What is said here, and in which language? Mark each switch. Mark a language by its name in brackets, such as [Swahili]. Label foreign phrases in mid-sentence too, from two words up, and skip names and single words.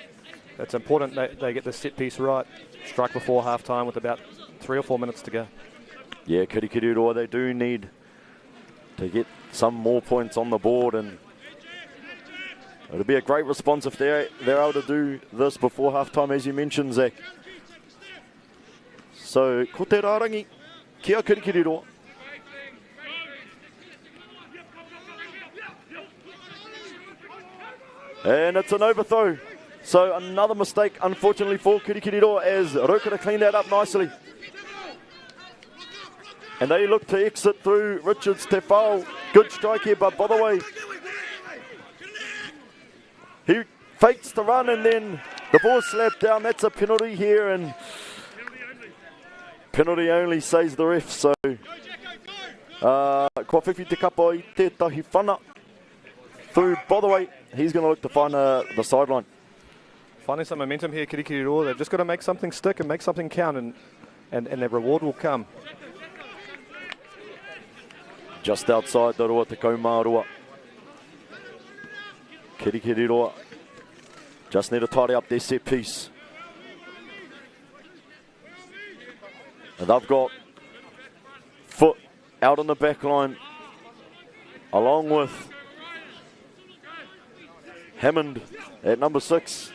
[English] It's important that they get the set piece right, strike before half time with about 3 or 4 minutes to go. Yeah, Kirikiriroa, they do need to get some more points on the board, and it'll be a great response if they're able to do this before half time, as you mentioned, Zach. So, [Māori] ko te rārangi, kia Kirikiriroa. [English] And it's an overthrow. So another mistake, unfortunately, for Kirikiriroa, as Rotorua cleaned that up nicely. And they look to exit through Richards te whao. Good strike here, but by the way, he fakes the run and then the ball slapped down. That's a penalty here, and penalty only, says the ref. So, [Māori] kua whiwhi te kapa I tētahi whana. [English] Through, by the way, he's going to look to find the sideline. Finding some momentum here, Kirikiriroa. They've just got to make something stick and make something count, and their reward will come. Just outside the [Māori] Rua te kaumā rua. [English] Kirikiriroa just need to tidy up their set piece. And they've got Foot out on the back line, along with Hammond at number 6.